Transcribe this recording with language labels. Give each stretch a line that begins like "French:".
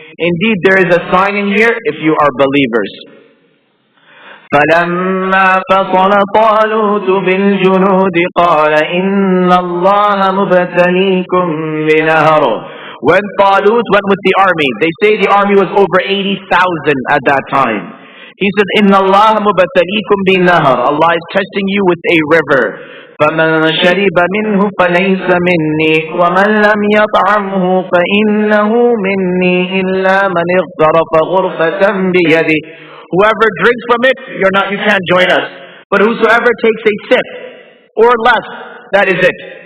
English: Indeed, there is a sign in here if you are believers.
Arabic: فَلَمَّا فَصَلَ طَالُوتُ بِالْجُنُودِ قَالَ إِنَّ اللَّهَ مُبْتَلِيكُم بِنَهَرٍ.
English: When Talut went with the army, they say the army was over 80,000 at that time. He says,
Arabic: إِنَّ اللَّهَ مُبْتَلِيكُم بِنَهَرٍ.
English: Allah is testing you with a river.
Arabic: فَمَنْ شَرِبَ مِنْهُ فَلَيْسَ مِنِّي وَمَنْ لَمْ يَطْعَمْهُ فَإِنَّهُ مِنِّي إِلَّا مَنِ اغْتَرَفَ غُرْفَةً بِيَدِهِ.
English: Whoever drinks from it, you can't join us. But whosoever takes a sip or less, that is it.